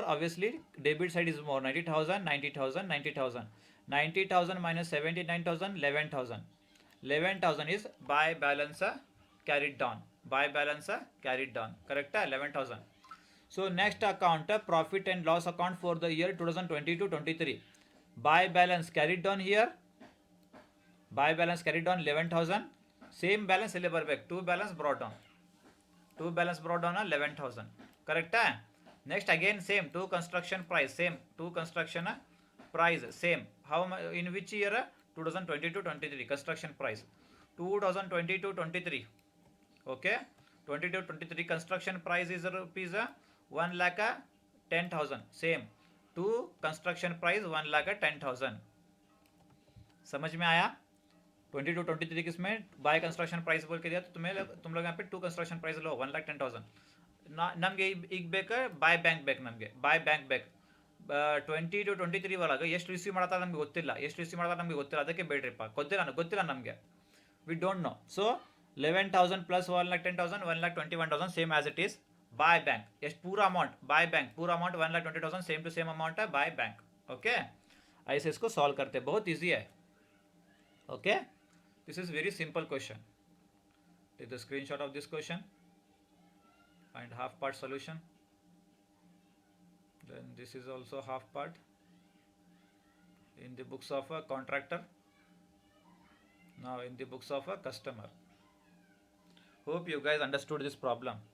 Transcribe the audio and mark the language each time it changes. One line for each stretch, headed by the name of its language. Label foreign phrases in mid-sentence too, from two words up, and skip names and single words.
English: Obviously debit side is more, 90,000 minus 79,000 11,000 is by balance carried down buy balance carried down. Correct? 11,000. So next account, profit and loss account for the year 2022-23. Buy balance carried down here. Buy balance carried down 11,000. Same balance
Kannada: ಇಲ್ಲಿ ಬರಬೇಕು.
English: 2 balance brought down. 2 balance brought down 11,000. Correct? Next again same 2 construction price same 2 construction price same. How in which year? 2022-23 construction price. 2022-23. Okay. 22-23 construction price is rupees 1,10,000. Same. 2 construction price 1,10,000.
Hindi: समझ में आया? 22-23 किसमें
English: by construction price
Hindi: बोल के दिया तो तुम लोग यहाँ पे 2
English: construction price
Hindi: लो 1,10,000.
Kannada: ನಮಗೆ ಈಗ ಬೇಕಾ
English: by bank
Kannada: ಬೇಕು. ನಮಗೆ
English: by bank
Kannada: ಬೇಕು. 22-23 ಒಳಗೆ ಎಷ್ಟು ರಿಸೀವ್ ಮಾಡ್ತಾರೆ ನಮಗೆ ಗೊತ್ತಿಲ್ಲ. ಎಷ್ಟು ರಿಸೀವ್ ಮಾಡ್ತಾರೆ ನಮಗೆ ಗೊತ್ತಿಲ್ಲ. ಅದಕ್ಕೆ ಬೇಡ್ರಿಪ್ಪ. ಗೊತ್ತಿಲ್ಲ ನಮಗೆ.
English: we don't know. so 11,000 plus 1,10,000 1,21,000 same as it is. by bank
Hindi: ಎಷ್ಟು पूरा अमाउंट
English: by bank
Hindi: पूरा अमाउंट 1,20,000
English: same to same amount
Hindi: है
English: by bank.
Hindi: ओके. ऐसे इसको सॉल्व करते हैं. बहुत ईजी है. ओके.
English: This is very simple question. take the screenshot of this question and half part solution. Then this is also half part in the books of a contractor. Now in the books of a customer. Hope you guys understood this problem.